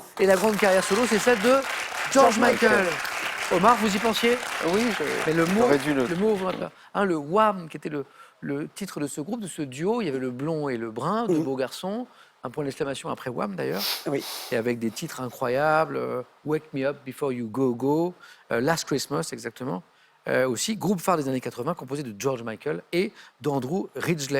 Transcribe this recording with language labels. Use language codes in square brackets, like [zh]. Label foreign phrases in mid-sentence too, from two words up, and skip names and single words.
[fr] Et la grande carrière solo, c'est celle de George Michael. Omar, vous y pensiez? Oui, Mais le mot, j'aurais dû le... le Wham, qui était le titre de ce groupe, de ce duo, il y avait le blond et le brun, deux beaux garçons, un point d'exclamation après Wham d'ailleurs, Oui. et avec des titres incroyables, Wake Me Up Before You Go Go, Last Christmas exactement, aussi, groupe phare des années 80 composé de George Michael et d'Andrew Ridgeley.